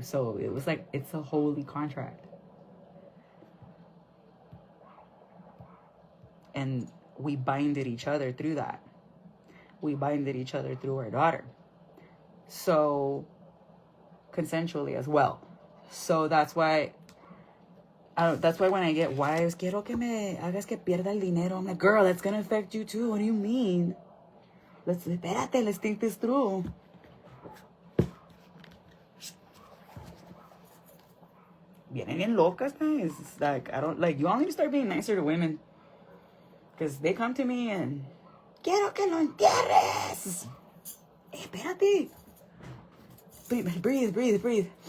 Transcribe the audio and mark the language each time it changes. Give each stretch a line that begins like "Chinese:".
English: So it was like, it's a holy contract. And we binded each other through that. We binded each other through our daughter. So, consensually as well. So that's why, when I get wives,
Spanish: quiero que me hagas que pierda el dinero.
English: I'm like, girl, that's going to affect you too. What do you mean? Let's think this through.
Spanish: Vienen bien locas,
English: guys. It's like, I don't, like, you all need to start being nicer to women. Because they come to me and,
Spanish: quiero que lo entierres. Espérate.
English: Breathe.